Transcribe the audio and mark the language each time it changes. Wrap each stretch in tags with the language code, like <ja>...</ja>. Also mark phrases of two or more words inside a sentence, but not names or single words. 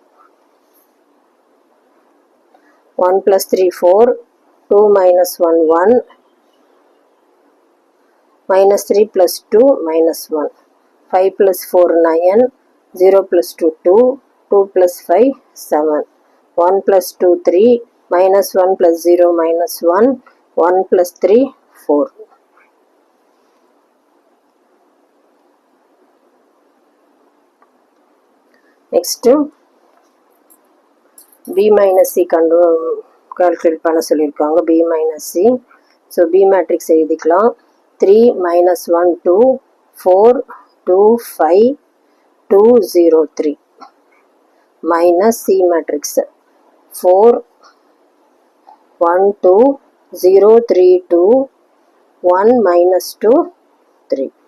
<en>1 plus 3 4 2 -1 1 -3 plus 2 -1 5 plus 4 9 0 plus 2 2 2 plus 5 7 1 plus 2 3 -1 plus 0 -1 1 plus 3 4. Next b minus c calculate</en> <ta>பண்ண சொல்லியிருக்காங்க.</ta> <en>b minus c. So b matrix எழுதிக்கலாம். 3 -1 2 4 2 5 2 0 3 minus c matrix 4 1 2 0 3 2 1 -2 3.</en>